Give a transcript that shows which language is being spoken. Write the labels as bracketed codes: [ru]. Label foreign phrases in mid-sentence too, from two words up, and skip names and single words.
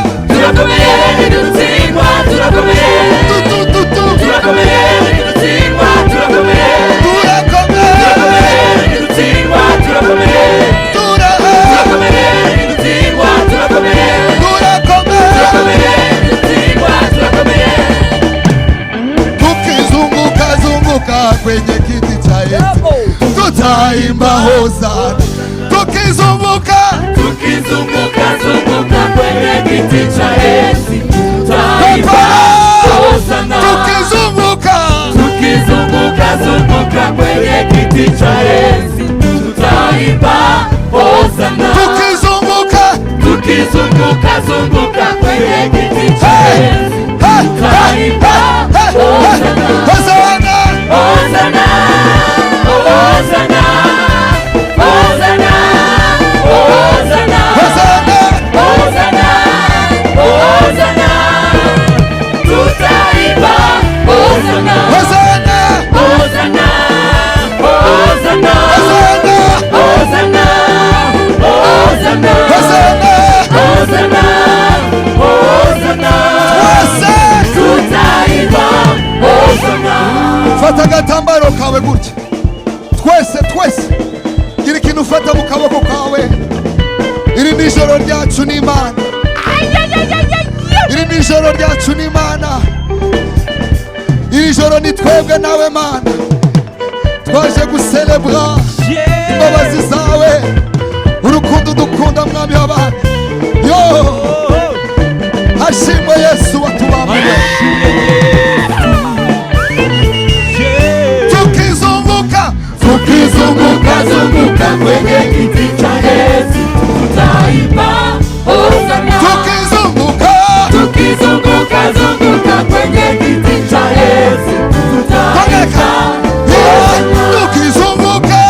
[rw] turakomeye, nidutsindwa, turakomeye, turakomeye, nidutsindwa, turakomeye, turakomeye, nidutsindwa, turakomeye, turakomeye, nidutsindwa, turakomeye, turakomeye, nidutsindwa, turakomeye. [sw] tukizunguka zunguka kwenye kiti cha enzi tutaimba hosana, tukizunguka Tukizunguka zunguka kwenye kiti cha enzi tutaimba hosana. tukizunguka Tukizunguka zunguka kwenye kiti cha enzi tutaimba hosana. tukizunguka Tukizunguka zunguka kwenye kiti cha enzi tutaimba hosana. hosana Hosana, Hosana, Hosana, Hosana, hosana Hosana, Hosana, tutaimba Hosana, hosana Hosana, Hosana, hosana Hosana, Hosana, hosana Hosana, Hosana, tutaimba Hosana. [rw] fata agatambaro kawe gutya, twese gira ikintu ufata mu kaboko kawe. Iri ni ijoro ryacu n'Imana, iri ni ijoro ryacu n'Imana, iri joro ni twebwe nawe Mana, twaje guselebra imbabazi zawe, urukundo dukunda mwami w'abana. Yo hashimwe Yesu watubambiwe. [sw] Tukizunguka zunguka kwenye kiti cha enzi tutaimba Hosana. Tukizunguka zunguka kwenye kiti cha enzi tutaimba Hosana.